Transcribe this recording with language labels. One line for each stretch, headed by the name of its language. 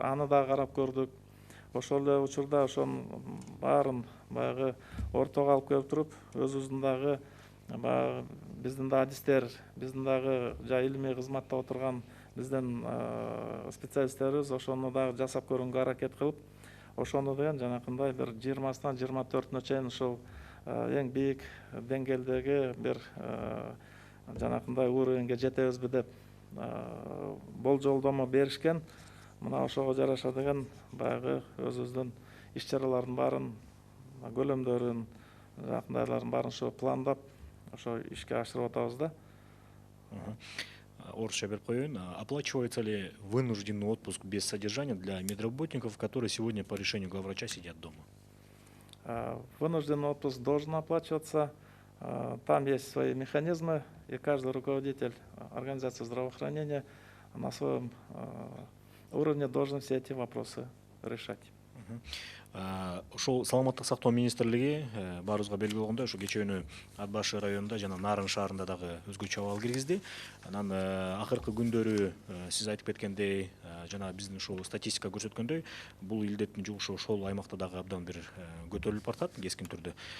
Kyrgyz: Аны да карап көрдүк. Ошол эле учурда ошонун баарын баягы ортого алып келип туруп, өзүбүздүн дагы баягы биздин да адистер, биздин дагы илимий кызматта отурган биздин специалисттерибиз ошону дагы жасап көргөнгө аракет кылып, ошону деген жанакындай бир 20-сынан 24-нө чейин ушул эң бийик деңгээлдеги бир жанакындай уровеньге жетебизби деп болжолдомо беришкен. Мына ошого жараша деген баягы өзүбүздүн иш чаралардын баарын, көлөмдөрүн, жанакындайлардын баарын ошо пландап, ошо ишке ашырып атабыз да. Орусча берип коеюн.
Russian: Оплачивается ли вынужденный отпуск без содержания для медработников, которые сегодня по решению главврача сидят дома? Вынужденный отпуск должен оплачиваться. Там есть свои механизмы, и каждый руководитель организации здравоохранения на своем уровне должен все эти вопросы решать.
Kyrgyz: Ошол саламаттык сактоо министрлиги баарыбызга белгилүү болгондой, ушу кечээ күнү Ат башы районунда жана Нарын шаарында дагы өзгөчө абал киргизди. Анан акыркы күндөрү сиз айтып кеткендей, жана биздин ушул статистика көрсөткөндөй, бул илдеттин жугушу ошол аймакта дагы абдан бир көтөрүлүп баратат кескин түрдө.